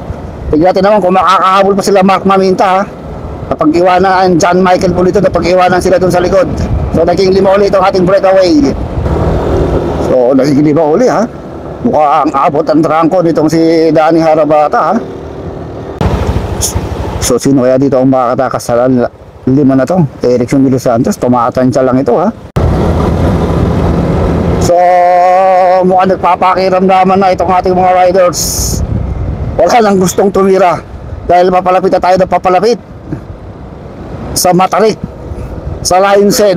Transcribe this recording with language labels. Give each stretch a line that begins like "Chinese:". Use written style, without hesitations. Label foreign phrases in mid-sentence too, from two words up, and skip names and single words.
Filipino: Tignan natin naman kung makakahabol pa sila Mark Maminta. Kapag iwanan John Michael Pulito, kapag iwanan sila dun sa likod. So naging 5 ulit itong ating breakaway. So naging 5 ulit Mukhang abot ang trangko nitong si Danny Harabata So sino kaya dito ang makakatakas sa 5 na to? Erickson de los Santos, tumatansya lang ito So mukhang nagpapakiramdaman na itong ating mga riders. Wala nang gustong tumira dahil papalapit na tayo na papalapit sa Matarik, sa Lion's Head.